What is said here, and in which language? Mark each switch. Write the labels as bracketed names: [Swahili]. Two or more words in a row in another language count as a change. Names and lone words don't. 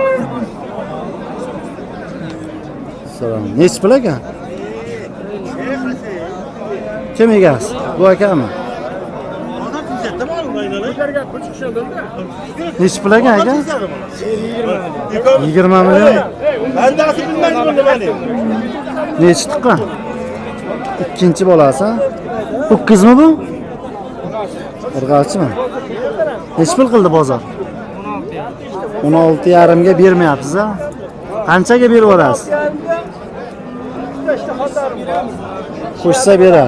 [Uzbek] Salom. Nechi pul ekan? Kim egasi? Bu akami? Nechi pul ekan aka? 20 million. [Turkish] Ben de asıl bilmezdim bunu beni. [Uzbek] Nechi tuqqan? Ikkinchi bolasi. Bu qizmi bu? Irg'ochimi? Nechi pul qildi bozor? 16,5 ga bermayapsiz, ha? Qanchaga beraverasiz? Qo'shsa bera.